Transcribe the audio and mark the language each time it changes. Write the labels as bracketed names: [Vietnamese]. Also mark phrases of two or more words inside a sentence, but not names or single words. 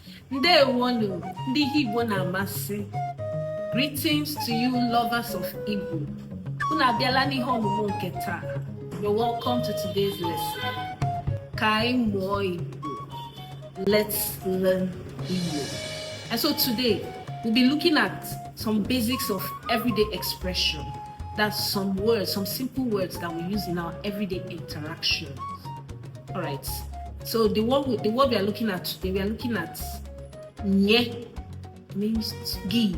[Igbo] Ndewonu, ndị Igbo na-amasị. [English] Greetings to you lovers of Igbo. [Igbo] Unu abịala n'ihe ọmụmụ nke taa. [English] You're welcome to today's lesson. [Igbo] Ka anyị mụọ Igbo. [English] Let's learn Igbo. And so today, we'll be looking at some basics of everyday expression. That's some words, some simple words that we use in our everyday interactions. All right. So the word we are looking at today, we are looking at nye, means give.